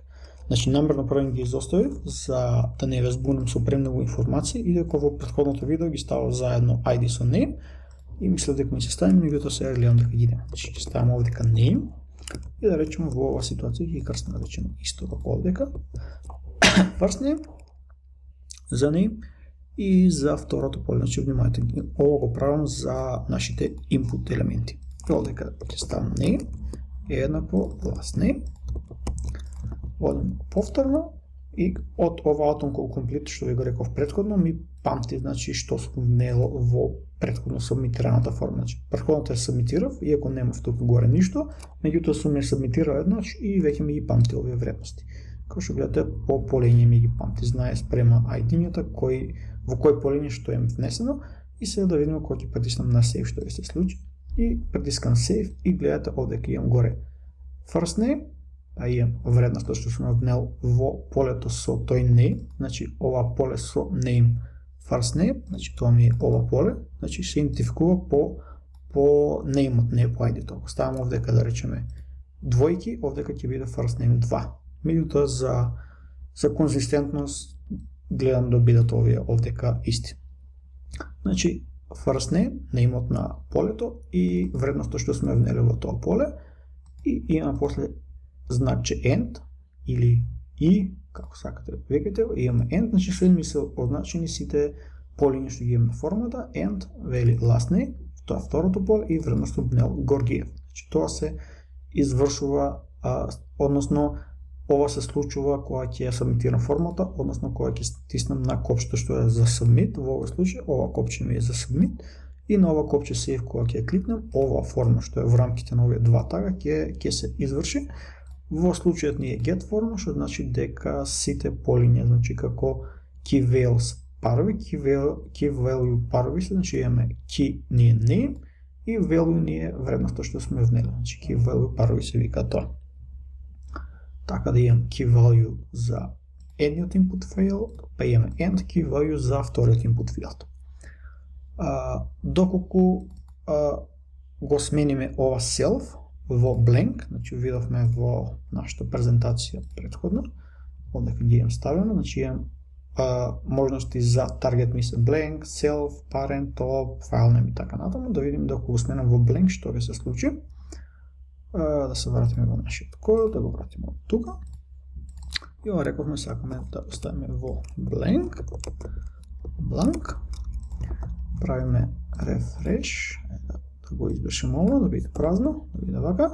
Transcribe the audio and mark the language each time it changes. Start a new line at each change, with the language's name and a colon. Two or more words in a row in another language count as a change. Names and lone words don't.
Macedonian: Значи намерно прво ги изоставив за да не ве збунам со премногу информации, и дека во претходното видео ги ставам заедно ID со name и мислев дека ми се стави, меѓутоа сега гледам дека ги нема. Значи ќе ставам овдека name и да речеме во оваа ситуација ќе крстам да речеме исто како овдека.
English: First name
Macedonian: за name и за второто поле. Значи внимавајте, ово го правам за нашите input елементи. Овдека ќе ставам name еднакво
English: last name.
Macedonian: Одам повторно и од ова
English: autocomplete complete
Macedonian: што ви го реков претходно ми памти значи што сум внел во претходно сабмитираната форма. Значи претходното ја сабмитирав, иако немав тука горе ништо, меѓутоа сум ја сабмитирал еднаш и веќе ми ги памти овие вредности. Како што гледате, по полиње ми ги памти, знае спрема ID-њата во кој полиње што е внесено, и сега да видиме кога ќе притиснам на save што ќе се случи. И притискам save и гледате овдека имам горе
English: first name,
Macedonian: имам вредноста што сум внел во полето со тој name, значи ова поле со
English: name first name,
Macedonian: значи тоа ми е ова поле, значи се идентификува по name-от, не по ID-то. Ако ставам овдека да речеме двојки, овдека ќе биде
English: first name
Macedonian: 2. Меѓутоа за конзистентност гледам да бидат овие овдека исти. Значи
English: first name,
Macedonian: name-от на полето и вредноста што сме внели во тоа поле, и имам после значи end или и, како сакате викате, имаме end, значи след ми се означени сите полиња што ги имаме на формата, end вели
English: last name,
Macedonian: тоа е второто поле и вредноста внел Горгиев. Значи тоа се извршува, односно ова се случува кога ќе ја сабмитирам формата, односно кога ќе стиснам на копчето што е за submit, во овој случај ова копче ми е за submit и на ова копче save кога ќе ја кликнем, ова форма што е во рамките на овие два тага ќе се изврши. Во случајот ни е get форма, што значи дека сите полиња, значи како
English: key values
Macedonian: парови,
English: key value
Macedonian: парови се, значи имаме key ни е name и value ни е вредноста што сме внели, значи
English: key value
Macedonian: парови се вика тоа. Така да имам
English: key value
Macedonian: за едниот
English: input field,
Macedonian: па имаме end
English: key value
Macedonian: за вториот
English: input field.
Macedonian: Доколку го смениме ова self во blank, значи видовме во нашата презентација претходно, овдека ги имам ставено, значи имам можности за target mi се
English: blank, self, parent, top, file name
Macedonian: и така натаму, да видим доколку го сменам во blank што ќе се случи. Да се вратиме во нашиот код, да го вратиме од тука. И ова рековме сакаме да оставиме во blank. Правиме refresh, да го избршим ова, да биде празно, да биде вака.